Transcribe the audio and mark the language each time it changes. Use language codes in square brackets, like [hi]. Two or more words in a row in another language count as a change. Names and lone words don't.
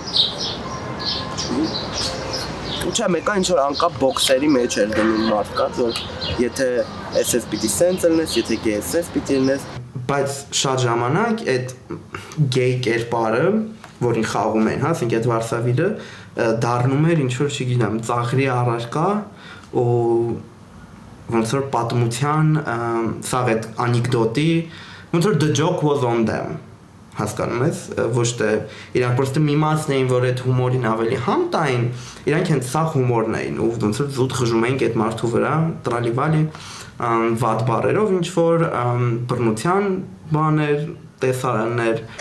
[hy] Չէ, մեկը ինչ որ անկապ բոքսերի մեջ էր դնում մարդկանց, որ եթե SS պիտի սենց ելնես, եթե GSS պիտի ելնես, բայց շատ ժամանակ այդ գեյ կերպարը, որին խաղում են, հա, ասենք այդ վարսավիրը դառնում էր ինչ որ, չգիտեմ, ծաղրի առարկա ու ոնց որ պատմության, սա այդ անեկդոտի, ոնց որ [en] the joke was on them [hy] հասկանում ես, ոչ թե իրանք պրոստը միմացն էին, որ այդ հումորին ավելի համ տային, իրանք հենց սա հումորն էին ու ոնց որ զուտ խժում էինք այդ մարդու վրա, տրալիվալի վատ բարերով, ինչ որ բռնության բաներ, տեսարաններ։